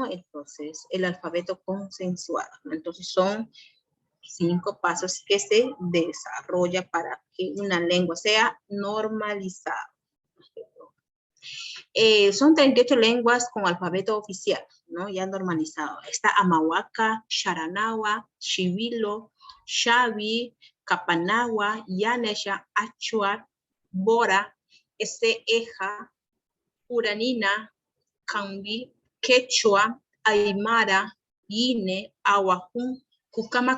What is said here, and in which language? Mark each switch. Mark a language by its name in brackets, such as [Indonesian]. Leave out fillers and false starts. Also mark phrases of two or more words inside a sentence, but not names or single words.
[Spanish] El proceso, el alfabeto consensuado. Entonces son 5 pasos que se desarrolla para que una lengua sea normalizada. Son 38 lenguas con alfabeto oficial, ¿no? Ya normalizado. Está Amahuaca, Sharanagua, Chivilo, Xavi, Capanagua, Yanesha, Achuar, Bora, Eja, Uranina, Cambi, Quechua, Aymara, Yine, Ahuajún, Cucama